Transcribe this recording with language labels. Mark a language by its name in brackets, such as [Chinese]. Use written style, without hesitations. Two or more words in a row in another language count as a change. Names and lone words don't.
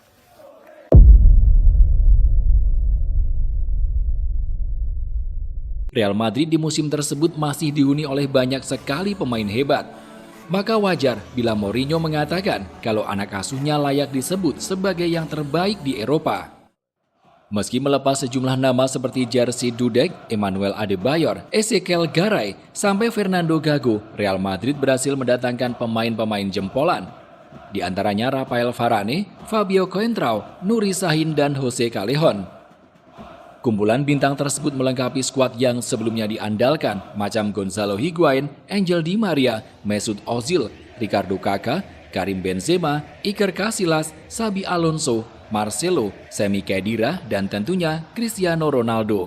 [Indonesian] Real Madrid di musim tersebut masih dihuni oleh banyak sekali pemain hebat. Maka wajar bila Mourinho mengatakan kalau anak asuhnya layak disebut sebagai yang terbaik di Eropa. Meski melepas sejumlah nama seperti Jerzy Dudek, Emmanuel Adebayor, Ezequiel Garay, sampai Fernando Gago, Real Madrid berhasil mendatangkan pemain-pemain jempolan. Di antaranya Rafael Varane, Fabio Coentrao, Nuri Sahin, dan Jose Callejon. Kumpulan bintang tersebut melengkapi skuad yang sebelumnya diandalkan, macam Gonzalo Higuain, Angel Di Maria, Mesut Ozil, Ricardo Kakak, Karim Benzema, Iker Casillas, Xabi Alonso, Marcelo, Sami Khedira, dan tentunya Cristiano Ronaldo.